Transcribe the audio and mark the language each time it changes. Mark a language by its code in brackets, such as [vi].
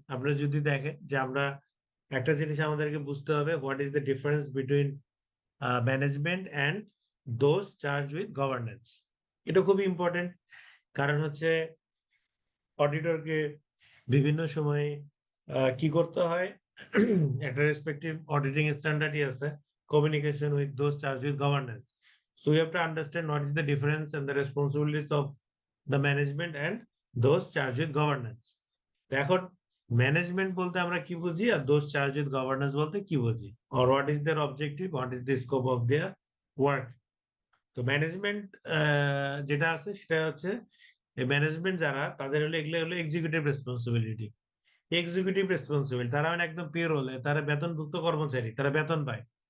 [bn] আপনারা যদি দেখেন যে আমরা একটা জিনিস আমাদেরকে বুঝতে হবে, [en] What is the difference between management and those charge with governance. [bn] এটা খুবই ইম্পর্টেন্ট, কারণ হচ্ছে অডিটরকে বিভিন্ন সময় কি করতে হয়, একটা রেসপেক্টিভ অডিটিং স্ট্যান্ডার্ডই আছে, [en] communication with those charged with governance. So you have to understand what is the difference and the responsibilities of the management and those charged with governance. [bn] এখন ম্যানেজমেন্ট বলতে আমরা কি বুঝি আর [en] those charged with governance [bn] বলতে কি বুঝি, [en] or what is their objective, what is the scope of their work. [bn] তো management যেটা আছে সেটা হচ্ছে ম্যানেজমেন্ট যারা, তাদের হলো এগুলো হলো এক্সিকিউটিভ রেসপন্সিবিলিটি। এক্সিকিউটিভ রেসপন্সিবিলিটি, তারা মানে একদম পেরোলে, তারা বেতনভুক্ত কর্মচারী, তারা বেতন পায়।